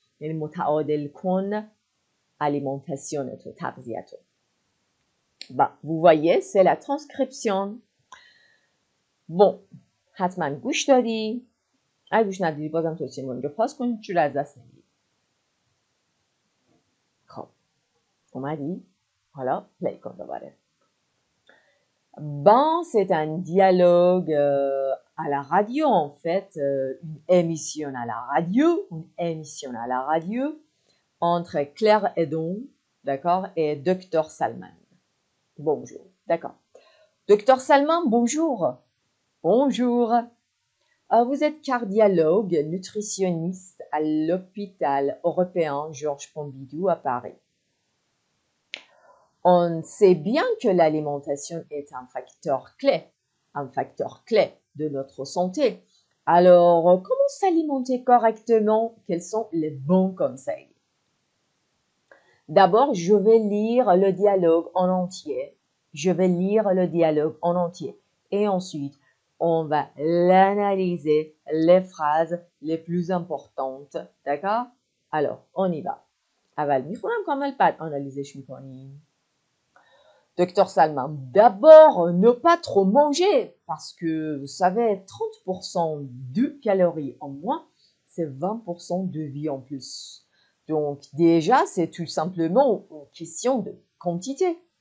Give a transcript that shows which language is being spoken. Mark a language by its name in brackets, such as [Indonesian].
[Persian] یعنی متعادل کن alimentation تو، تغذیه تو. [French] Vous voyez, c'est la transcription. [Persian] Bon, حتما گوش دادی. اگه گوش ندادی بازم توصیه می‌کنم که پاس کن، چون از دست نمیدی. خب اومدی؟ Voilà, play کن دوباره. [French] Bon, c'est un dialogue à la radio en fait, une émission à la radio entre Claire Hédon, d'accord, et Dr Salman. Bonjour, d'accord. Dr Salman, bonjour. Bonjour. Vous êtes cardiologue, nutritionniste à l'hôpital européen Georges Pompidou à Paris. On sait bien que l'alimentation est un facteur clé un facteur clé de notre santé. Alors, comment s'alimenter correctement? Quels sont les bons conseils? D'abord, je vais lire le dialogue en entier. Je vais lire le dialogue en entier. Et ensuite, on va l'analyser, les phrases les plus importantes. d'accord? Alors, on y va. [Persian] اول میخونم کامل بعد آنالیزش میکنیم. [French] Docteur Salman, d'abord, ne pas trop manger parce que, vous savez, 30% de calories en moins, c'est 20% de vie en plus. Donc, déjà, c'est tout simplement une question de quantité.